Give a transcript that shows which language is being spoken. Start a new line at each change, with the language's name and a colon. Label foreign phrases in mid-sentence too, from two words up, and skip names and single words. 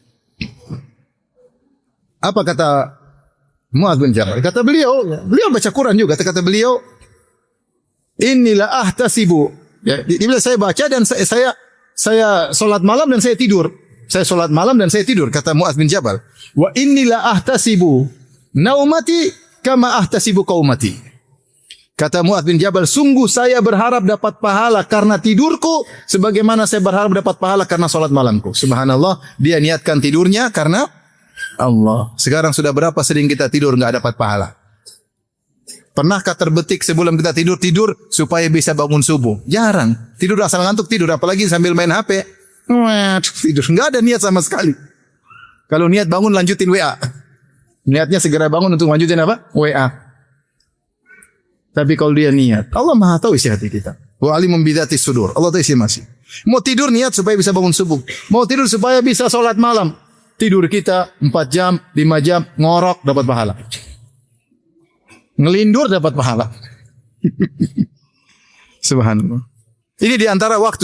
Indonesian: Apa kata Mu'adz bin Jabal? Kata beliau baca Quran juga. Kata beliau,
Arabic: "إني لأحتسب."
Indonesian: Ya, dia saya baca dan saya salat malam dan saya tidur. Saya salat malam dan saya tidur, kata Mu'adz bin Jabal.
Arabic: "وإني لأحتسب نومتي كما أحتسب قومتي."
Indonesian: Kata Mu'adz bin Jabal, sungguh saya berharap dapat pahala karena tidurku sebagaimana saya berharap dapat pahala karena salat malamku. Subhanallah, dia niatkan tidurnya karena Allah. Sekarang sudah berapa sering kita tidur enggak dapat pahala? Pernahkah terbetik sebelum kita tidur supaya bisa bangun subuh? Jarang. Tidur asal ngantuk tidur, apalagi sambil main HP. Tidur enggak ada niat sama sekali. Kalau niat bangun lanjutin WA. Niatnya segera bangun untuk lanjutin apa? WA. Tapi kalau dia niat, Allah Maha tahu isi hati kita.
Arabic: وعليم بذات الصدور.
Indonesian: Allah tahu isi masih. Mau tidur niat supaya bisa bangun subuh. Mau tidur supaya bisa salat malam. Tidur kita 4 jam, 5 jam, ngorok dapat pahala. Ngelindur dapat pahala. Subhanallah. Ini di antara waktu.